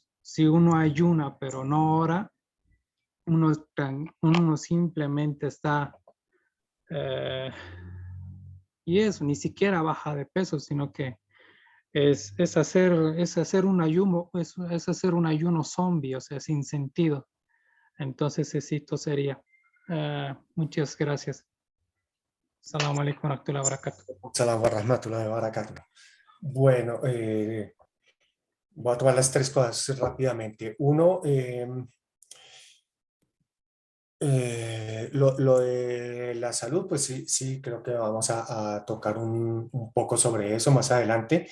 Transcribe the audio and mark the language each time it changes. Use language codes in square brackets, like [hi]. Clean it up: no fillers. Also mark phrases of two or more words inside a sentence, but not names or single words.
[es] Si uno ayuna pero no ora, uno simplemente está, y eso, ni siquiera baja de peso, sino que es hacer un ayuno, es hacer un ayuno zombie, o sea, sin sentido. Entonces, esto sería. Muchas gracias. [ar] السلام عليكم ورحمة الله وبركاته. سلام ورحمة الله وبركاته. [es] Bueno, voy a tomar las tres cosas rápidamente. Uno, lo de la salud, pues sí, sí, creo que vamos a tocar un poco sobre eso más adelante.